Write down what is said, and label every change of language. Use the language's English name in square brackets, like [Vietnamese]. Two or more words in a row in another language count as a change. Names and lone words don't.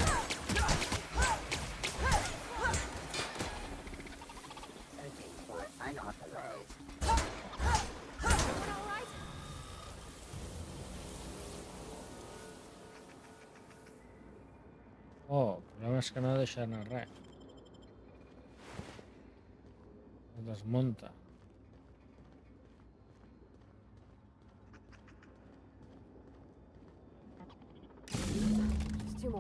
[English] Searching for unauthorized. Everyone all right? [Catalan] Oh, el problema és que no deixa anar res. No desmunta. [English] Just two more.